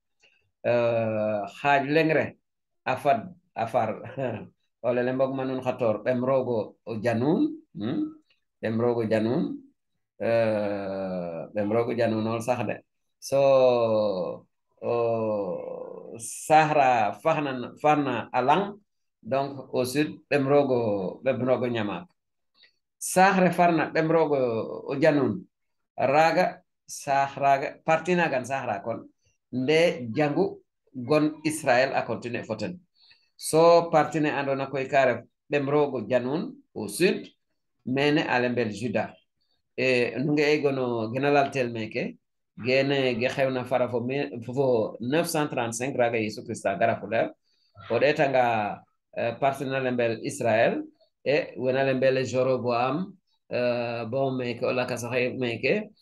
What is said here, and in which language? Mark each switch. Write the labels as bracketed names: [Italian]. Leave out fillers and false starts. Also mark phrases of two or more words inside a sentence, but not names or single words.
[Serer] xaaj lengre a far o lele mbog ma nun xator ɓem rogo o janun ɓem rogo janun ɓem rogo janunol sax de so sahara farna a lang [French] donc au sud [Serer] ɓem rogo ñamak sahre farna ɓem rogo o janun raga raga parti nagan sahra kon nde jangu gon israel a continue foten so partine andona koy kare ɓem rogo janun [French] au sud [Serer] mene alembel juda nunge e gono genalaltel meke gene ge xewna fara fo 935 raga yesu christa gara fo leer o ɗetanga partine alembel israel wena alembel joroboam bon meke o lakasaxe meke